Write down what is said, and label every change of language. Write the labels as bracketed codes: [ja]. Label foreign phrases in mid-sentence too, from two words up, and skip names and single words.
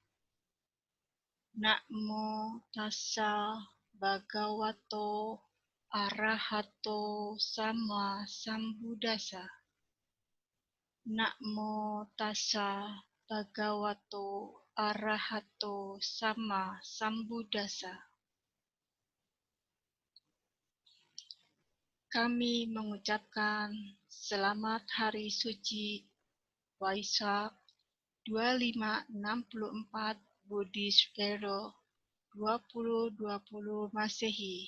[pi] Namo tassa bhagavato arahato sama sambuddhassa. Namo tassa bhagavato arahato sama sambuddhassa. [id] Kami mengucapkan selamat hari suci Waisak 2564 [en] Buddhist Era [id] 2020 Masehi.